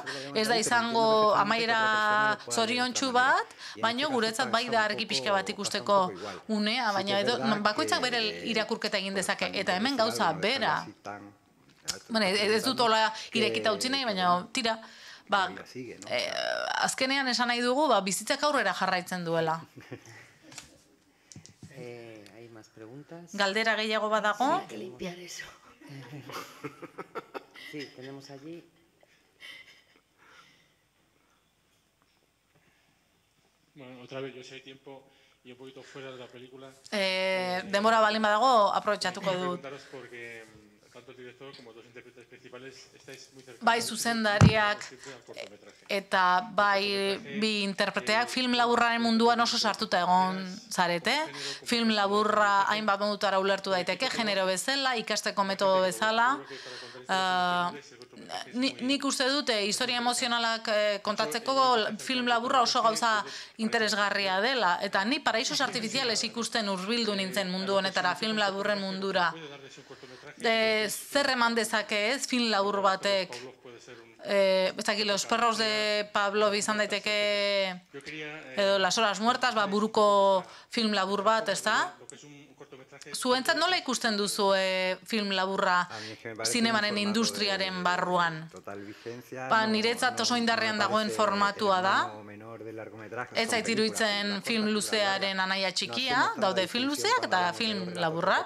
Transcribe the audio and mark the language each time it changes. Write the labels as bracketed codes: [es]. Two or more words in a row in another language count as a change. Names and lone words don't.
[eu] Ez da izango amaiera zoriontsu bat, baina guretzat bai da argi pixka bat ikusteko unea, baina bakoitzak bere irakurketa egin dezake, eta hemen gauza bera. Ez dut hola irekita utzi nahi, baina tira, azkenean esan nahi dugu, bizitzak aurrera jarraitzen duela. Galdera gehiago badago? [es] Hay que limpiar eso. Sí, tenemos allí. Bueno, otra vez, yo si hay tiempo y un poquito fuera de la película. [eu] Denbora balin badago, aprobetxatuko dut. [es] Preguntaros porque tanto el director como los intérpretes principales estáis muy cercanos. [eu] Bai zuzendariak eta bai bi interpreteak film laburraren munduan oso sartuta egon zarete. Film laburra hainbat modutara ulertu daiteke, genero bezala, ikasteko metodo bezala. Nik uste dute historia emozionalak kontatzeko film laburra oso gauza interesgarria dela. Eta ni Paraísos Artificiales ikusten hurbildu nintzen mundu honetara, film laburren mundura. Zer eman dezake ez, film labur batek? Los perros de Pavlov izan daiteke, edo Las horas muertas, buruko film labur bat, ez da? Zuentzat nola ikusten duzu film laburra zinemaren industriaren barruan? Niretzat oso indarrean dagoen formatua da. Ez zait iruditzen film luzearen anaia txikia, daude film luzeak eta film laburrak.